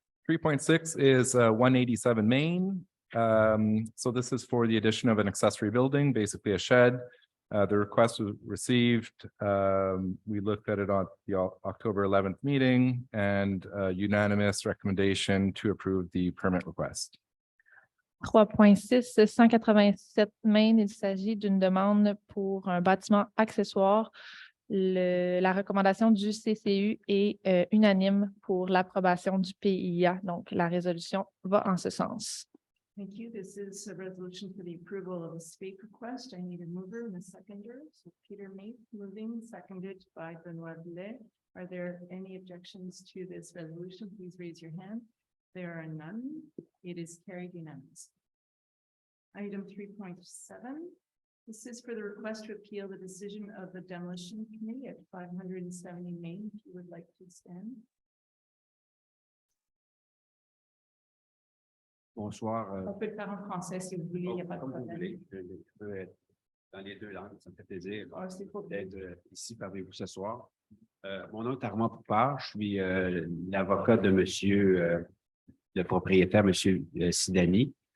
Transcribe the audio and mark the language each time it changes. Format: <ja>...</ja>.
<en>3.6 is 187 Main. So this is for the addition of an accessory building, basically a shed. The request was received. We looked at it on the October 11th meeting and unanimous recommendation to approve the permit request.</en> <fr>3.6, 187 Main, il s'agit d'une demande pour un bâtiment accessoire. La recommandation du CCU est unanime pour l'approbation du PIA. Donc, la résolution va en ce sens.</fr> <en>Thank you. This is a resolution for the approval of a spate request. I need a mover and a seconder. So Peter Mate moving, seconded by Benoit Blais. Are there any objections to this resolution? Please raise your hand. There are none. It is carried unanimously. Item 3.7. This is for the request to appeal the decision of the demolition committee at 570 Main. If you would like to stand.</en> <fr>Bonsoir. On peut le faire en français si vous voulez, il n'y a pas de Comme vous problème. voulez, je peux être dans les deux langues, ça me fait plaisir C'est pour d'être ici parmi vous ce soir. Mon nom est Armand Poupard, je suis l'avocat de monsieur, le propriétaire, monsieur Sidani.</fr>